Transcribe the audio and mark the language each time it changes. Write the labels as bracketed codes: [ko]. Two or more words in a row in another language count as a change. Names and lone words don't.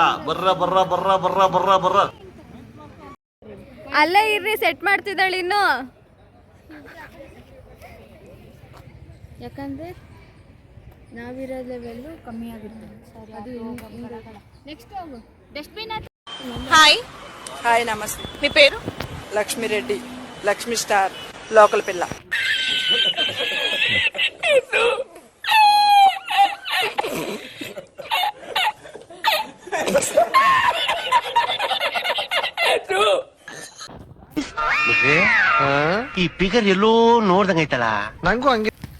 [kn] ಬರ್ರ ಬರ್ರ ಬರ್ರ ಬರ್ರ ಬರ್ರ ಬರ್ರ. ಅಲ್ಲೇ ಇರ್ರಿ, ಸೆಟ್ ಮಾಡ್ತಿದ್ದಾಳೆ ಇನ್ನು. ಯಾಕಂದ್ರೆ ನಾವಿರೋ ಲೆವೆಲ್ಲು ಕಮ್ಮಿ ಆಗುತ್ತೆ. ಅದು ನೆಕ್ಸ್ಟ್ ಹೋಗು ಡಸ್ಟ್ಬಿನ್. [te] హాయ్ హాయ్ నమస్తే. మీ పేరు? లక్ష్మీ రెడ్డి, లక్ష్మీ స్టార్, లోకల్ పిల్ల. [kn] ಈ ಫಿಗರ್ ಎಲ್ಲೋ ನೋಡ್ದಂಗೈತಲ್ಲ. ನಂಗೂ ಹಂಗೆ